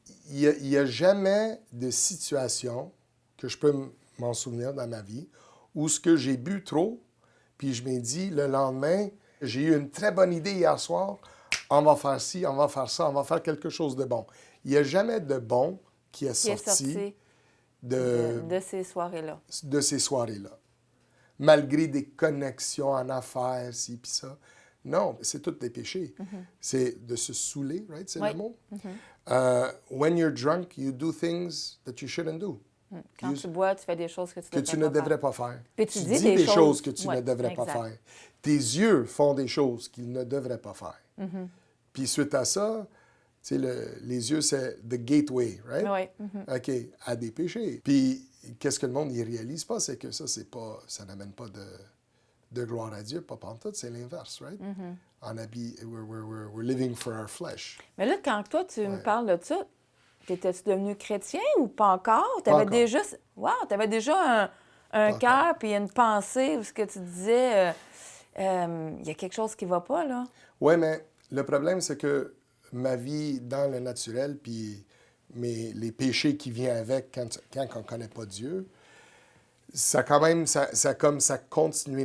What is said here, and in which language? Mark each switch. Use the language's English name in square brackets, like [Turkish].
[French] Il n'y a jamais de situation que je peux m'en souvenir dans ma vie où ce que j'ai bu trop, puis je m'ai dit le lendemain, j'ai eu une très bonne idée hier soir, on va faire ci, on va faire ça, on va faire quelque chose de bon. Il n'y a jamais de bon qui est sorti de ces soirées-là. de ces soirées-là. Malgré des connexions en affaires, ci puis ça. Non, c'est tout des péchés. C'est de se saouler, [English] right? [French] C'est Oui. le mot. [English] When you're drunk, you do things that you shouldn't do. [French] Quand tu bois, tu fais des choses que Tu ne devrais pas faire. Puis tu dis dis des choses choses que tu ouais, ne devrais pas exact. faire. Tes yeux font des choses qu'ils ne devraient pas faire. Puis suite à ça, tu sais, les yeux, c'est [English] the gateway, right? [French] Oui. OK, à des péchés. Puis qu'est-ce que le monde ne réalise pas, c'est que ça, ça n'amène pas de gloire à Dieu, pas pantoute, c'est l'inverse, [English] right? [French] On habille, [English] we're living for our flesh. [French] Mais là, quand toi, tu me Ouais. parles de ça, t'étais-tu devenu chrétien ou pas encore? Pas encore. T'avais déjà un Pas cœur puis une pensée où ce que tu disais, il y a quelque chose qui va pas, là. Oui, mais le problème, c'est que ma vie dans le naturel, puis les péchés qui viennent avec quand on ne connaît pas Dieu, ça continuait.